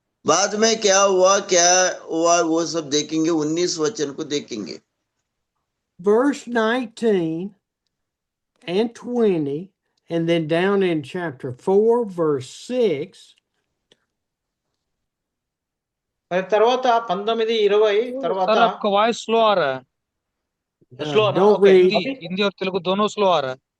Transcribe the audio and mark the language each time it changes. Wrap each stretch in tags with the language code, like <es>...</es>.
<hi>बाद में क्या हुआ वो सब देखेंगे। 19 वचन को देखेंगे।</hi> <en>Verse 19 and 20, and then down in chapter 4, verse 6.</en> <te>మరి తర్వాత 19, 20 తర్వాత</te> <hi>सर आपका वॉइस स्लो आ रहा है।</hi> <en>Slow Don't read.</en> <hi>हिंदी और तेलुगु दोनों स्लो आ रहा है।</hi>